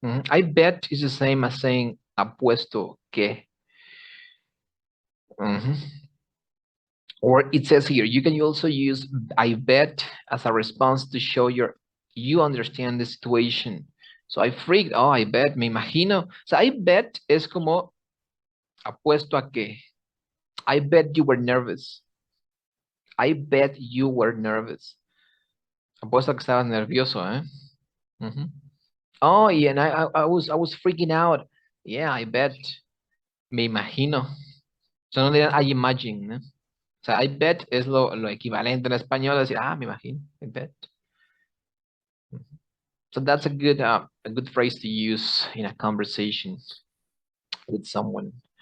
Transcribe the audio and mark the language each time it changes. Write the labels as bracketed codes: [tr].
[en] I bet is the same as saying [es] apuesto que. [en] Or it says here, you can also use I bet as a response to show you understand the situation. So I freaked, oh, I bet, [es] me imagino. [en] So I bet [es] es como apuesto a que. [en] I bet you were nervous. I bet you were nervous. [es] Apuesto a que estabas nervioso, ¿eh? [en] Oh, yeah, and I was freaking out. Yeah, I bet. [es] Me imagino. [en] So [es] no digan [en] I imagine, ¿no? [es] O sea, [en] I bet [es] es lo equivalente en español a decir, me imagino, I bet. [en] So that's a good phrase to use in a conversation with someone.